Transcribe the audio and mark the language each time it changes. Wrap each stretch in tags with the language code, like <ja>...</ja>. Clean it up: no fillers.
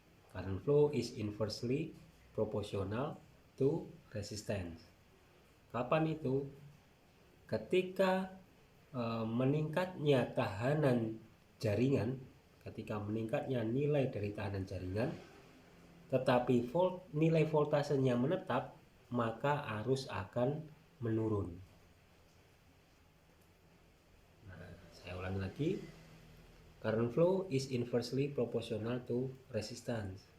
<en>Current flow is inversely proportional to resistance.</en> <id>Kapan itu? Ketika meningkatnya tahanan jaringan, ketika meningkatnya nilai dari tahanan jaringan, tetapi nilai voltasenya menetap, maka arus akan menurun. Nah, saya ulangi lagi.</id> <en>Current flow is inversely proportional to resistance.</en>